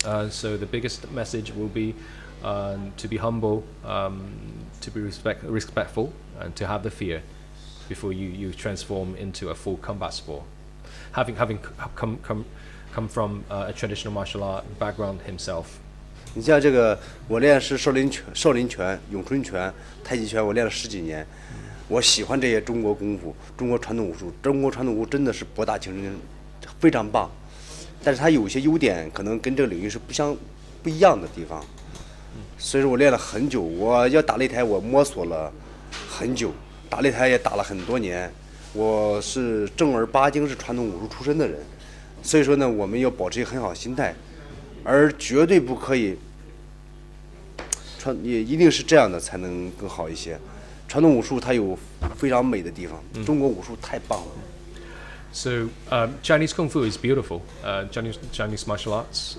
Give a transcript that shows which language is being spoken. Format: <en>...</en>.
<en>So the biggest message will be to be humble, to be respectful, and to have the fear before you transform into a full combat sport. Having come from a traditional martial art background himself.</en> <zh>你像这个，我练是少林拳、咏春拳、太极拳，我练了10几年。我喜欢这些中国功夫、中国传统武术。中国传统武术真的是博大精深，非常棒。但是它有些优点可能跟这个领域是不一样的地方。所以说我练了很久，我要打擂台，我摸索了很久，打擂台也打了很多年。我是正儿八经是传统武术出身的人。所以说呢，我们要保持一个很好的心态，而绝对不可以也一定是这样的才能更好一些。传统武术它有非常美的地方，中国武术太棒了。</zh> <en>So Chinese kung fu is beautiful. Chinese martial arts.</en>